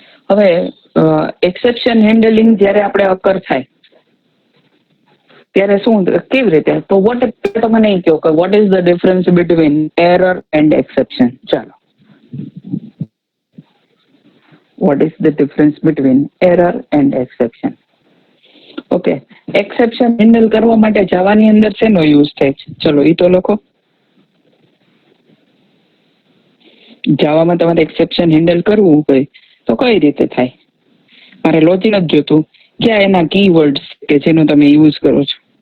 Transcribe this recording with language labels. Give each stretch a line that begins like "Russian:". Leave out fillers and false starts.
Gujarati: હવે exception handling જ્યારે આપણે અકર થાય ત્યારે શું કેવી રીતે, તો તો મને એ કહો કે
English: What is the difference between error and exception. ચાલો, what is the difference between error and exception?
Gujarati: Okay, exception handle કરવા માટે જાવાની અંદર શેનો યુઝ થાય છે? ચલો એ તો લખો. જાવામાં તમારે એક્સેપ્શન હેન્ડલ કરવું હોય તો કઈ રીતે થાય? મારે લોજિક જ જોતું, ક્યાં એના કીવર્ડ્સ કે જેનો તમે યુઝ કરો છો?